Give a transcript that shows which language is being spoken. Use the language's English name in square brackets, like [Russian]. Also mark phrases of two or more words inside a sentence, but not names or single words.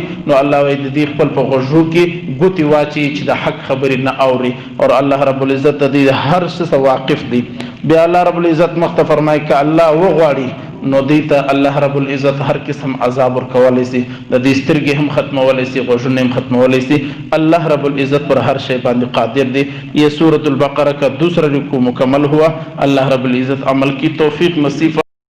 [Pashto] نو الله وایي د دې خپل په غوږو کې ګوتې واچي چې د حق خبرې نه اوري، اور الله رب العزت د دې هر څه څخه واقف دی۔ بیا الله رب العزت مخته فرمایي که الله وغواړي نو دې ته الله رب العزت هر قسم عذاب ورکولی سي، د دې سترګې هم ختمولی سي، غوږونه هم ختمولی سي۔ [Urdu] اللہ رب العزت پر ہر شے [Pashto] باندې قادر دی۔ [Urdu] یہ سورۃ البقرہ کا دوسرا رکوع مکمل ہوا۔ اللہ رب العزت عمل کی توفیق نصیب